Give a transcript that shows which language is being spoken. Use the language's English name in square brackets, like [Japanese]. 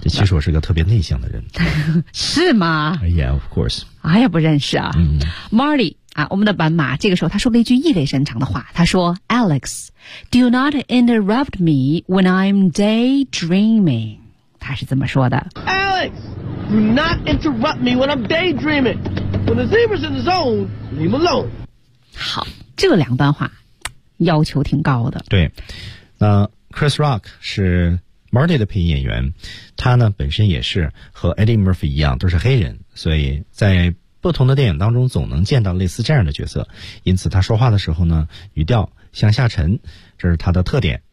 [Chinese] 其实我是个特别内向的人，是吗 [English] ？Yeah，of course。 [Chinese] 哎呀，不认识啊。 Marty 啊，我们的斑马，这个时候他说了一句意味深长的话，他说 ： “Alex，do not interrupt me when I'm daydreaming。” 他是这么说的 [English] ：“Alex。” Do not interrupt me when I'm daydreaming. When the zebra's in the zone, leave him alone. [Chinese] 好，这两段话要求挺高的。对，那 Chris Rock 是 Marty 的配音演员，他呢本身也是和 Eddie Murphy 一样都是黑人，所以在不同的电影当中总能见到类似这样的角色，因此他说话的时候呢语调向下沉，这是他的特点。